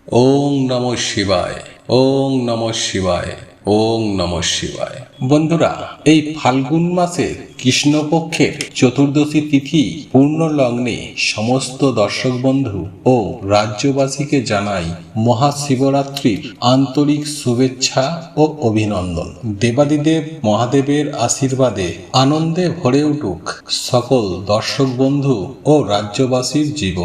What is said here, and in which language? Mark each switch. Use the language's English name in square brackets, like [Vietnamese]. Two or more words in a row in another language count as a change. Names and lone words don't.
[Sanskrit] ওং নমঃ শিবায়, ওং নমঃ শিবায়, ওং নমঃ শিবায়। [Bangla] বন্ধুরা, এই ফাল্গুন মাসে কৃষ্ণপক্ষের চতুর্দশী তিথি পূর্ণ লগ্নে সমস্ত দর্শক বন্ধু ও রাজ্যবাসীকে জানাই মহাশিবরাত্রির আন্তরিক শুভেচ্ছা ও অভিনন্দন। দেবাদিদেব মহাদেবের আশীর্বাদে আনন্দে ভরে উঠুক সকল দর্শক বন্ধু ও রাজ্যবাসীর জীবন।